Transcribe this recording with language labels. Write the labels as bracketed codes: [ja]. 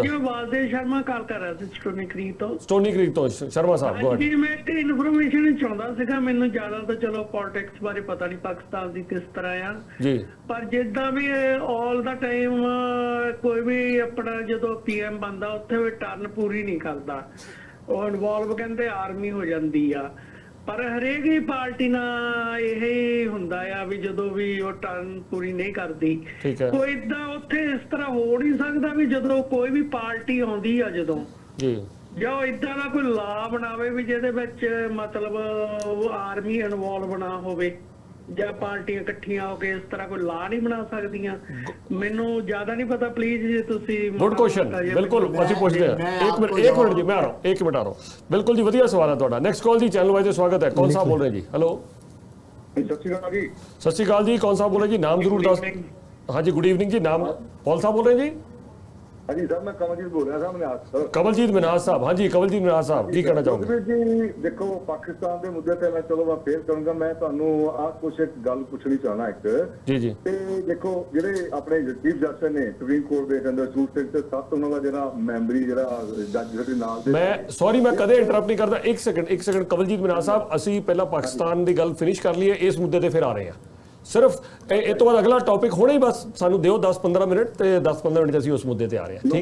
[hi] जी मैं वासुदेव शर्मा कॉल कर रहा था स्टोनी क्रीक तो। स्टोनी क्रीक तो शर्मा साहब, गो जी मैं एक इन्फॉर्मेशन [pa] ਚਾਹੁੰਦਾ ਸੀਗਾ, ਮੈਨੂੰ ਜ਼ਿਆਦਾ ਤਾਂ ਚਲੋ ਪੋਲਿਟਿਕਸ ਬਾਰੇ ਪਤਾ ਨਹੀਂ ਪਾਕਿਸਤਾਨ ਦੀ ਕਿਸ ਤਰ੍ਹਾਂ ਆ ਜੀ, ਪਰ ਜਿੱਦਾਂ ਵੀ ਆਲ ਦਾ ਟਾਈਮ ਕੋਈ ਵੀ ਆਪਣਾ ਜਦੋਂ ਪੀਐਮ ਬੰਦਾ ਉੱਥੇ ਵੀ ਟਰਨ ਪੂਰੀ ਨਹੀਂ ਕਰਦਾ, ਉਹ ਇਨਵੋਲਵ ਕਹਿੰਦੇ ਆਰਮੀ ਹੋ ਜਾਂਦੀ ਆ, ਪਰ ਹਰੇਕ ਹੀ ਪਾਰਟੀ ਨਾਲ ਇਹ ਹੁੰਦਾ ਆ ਵੀ ਜਦੋਂ ਵੀ ਉਹ ਟਰਨ ਪੂਰੀ ਨਹੀਂ ਕਰਦੀ, ਕੋਈ ਇਦਾਂ ਉੱਥੇ ਇਸ ਤਰ੍ਹਾਂ ਹੋ ਨਹੀਂ ਸਕਦਾ ਵੀ ਜਦੋਂ ਕੋਈ ਵੀ ਪਾਰਟੀ ਆਉਂਦੀ ਆ ਜਦੋਂ ਜੀ ਜੋ ਇਦਾਂ ਦਾ ਕੋਈ ਲਾ ਬਣਾਵੇ ਵੀ ਜਿਹਦੇ ਵਿੱਚ ਮਤਲਬ ਆਰਮੀ ਇਨਵੋਲਵ ਨਾ ਹੋਵੇ ਜਾਂ ਪਾਰਟੀਆਂ ਇਕੱਠੀਆਂ ਹੋ ਕੇ ਇਸ ਤਰ੍ਹਾਂ ਕੋਈ ਲਾ ਨਹੀਂ ਬਣਾ ਸਕਦੀਆਂ। ਮੈਨੂੰ ਜ਼ਿਆਦਾ ਨਹੀਂ ਪਤਾ, ਪਲੀਜ਼ ਜੇ ਤੁਸੀਂ। [hi] गुड क्वेश्चन, बिल्कुल [pa] ਅਸੀਂ ਪੁੱਛਦੇ ਹਾਂ। [hi] एक मिनट जी, मैं आ रहा हूँ, एक मिनट आ रहा हूँ। बिल्कुल जी, [pa] ਵਧੀਆ ਸਵਾਲ ਹੈ ਤੁਹਾਡਾ। [hi] नेक्स्ट कॉल जी, चैनल वाइज स्वागत है। कौन सा बोल रहे हैं जी? हेलो, सत श्री अकाल जी, कौन सा बोल रहे हैं जी? नाम जरूर दस। हाँ जी, गुड इवनिंग जी, नाम कौन सा बोल रहे हैं जी? हाँ जी सर, मैं कमलजीत बोल रहा था मिनाज सर। कमलजीत मिनाज साहब, हाँ जी कमलजीत मिनाज साहब, की कहना चाहोगे जी? देखो पाकिस्तान के मुद्दे पे मैं चलो मैं फेर करूंगा, मैं [pa] ਤੁਹਾਨੂੰ ਆ ਕੁਝ ਇੱਕ ਗੱਲ ਪੁੱਛਣੀ ਚਾਹਣਾ ਇੱਕ ਜੀ ਜੀ। ਤੇ ਦੇਖੋ ਜਿਹੜੇ ਆਪਣੇ ਚੀਫ ਜਸਟਿਸ ਨੇ ਸੁਪਰੀਮ ਕੋਰਟ ਦੇ ਅੰਦਰ ਸੂਟ ਸਿੰਘ ਤੇ 7 ਉਹਨਾਂ ਦਾ ਜਿਹੜਾ ਮੈਂਬਰੀ ਜਿਹੜਾ ਜੱਜ ਸਾਡੇ ਨਾਲ ਦੇ, ਮੈਂ ਸੌਰੀ ਮੈਂ ਕਦੇ ਇੰਟਰਰਪਟ ਨਹੀਂ ਕਰਦਾ। ਇੱਕ ਸੈਕਿੰਡ ਕਮਲਜੀਤ ਮਿਨਾਜ ਸਾਹਿਬ, ਅਸੀਂ ਪਹਿਲਾਂ ਪਾਕਿਸਤਾਨ ਦੀ ਗੱਲ ਫਿਨਿਸ਼ ਕਰ ਲਈਏ, ਇਸ ਮੁੱਦੇ ਤੇ ਫਿਰ ਆ ਰਹੇ ਹਾਂ। ਸਿਰਫ ਇਹ ਤੋਂ ਬਾਅਦ ਅਗਲਾ ਟੌਪਿਕ ਹੋਣਾ ਹੀ, ਬਸ ਸਾਨੂੰ ਦਿਓ 10-15 ਮਿੰਟ, ਤੇ 10-15 ਮਿੰਟ ਅਸੀਂ ਉਸ ਮੁੱਦੇ ਤੇ ਆ ਰਹੇ ਹਾਂ, ਠੀਕ ਹੈ?